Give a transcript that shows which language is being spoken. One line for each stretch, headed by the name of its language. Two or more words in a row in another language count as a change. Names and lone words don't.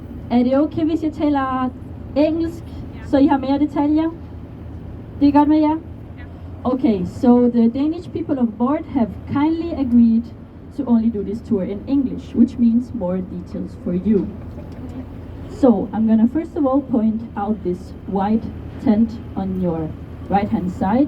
Danish: Er det okay, hvis jeg taler engelsk, så I har mere detaljer? Det er godt med jer?
English: Okay, so the Danish people on board have kindly agreed to only do this tour in English, which means more details for you. So I'm gonna first of all point out this white tent on your right hand side.